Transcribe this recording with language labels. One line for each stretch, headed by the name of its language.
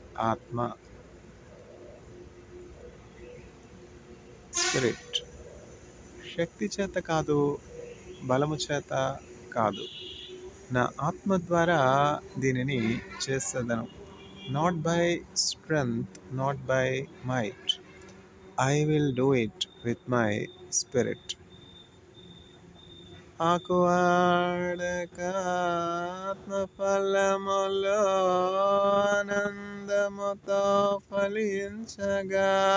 Telugu: ఆత్మ, స్పిరిట్ శక్తి చేత కాదు, బలము చేత కాదు, నా ఆత్మ ద్వారా దీనిని చేసేదను.
English: Not by strength, not by might. I will do it with my spirit.
Telugu: ఆకువాడక ఆత్మఫలములో ఆనందముతో ఫలించగా,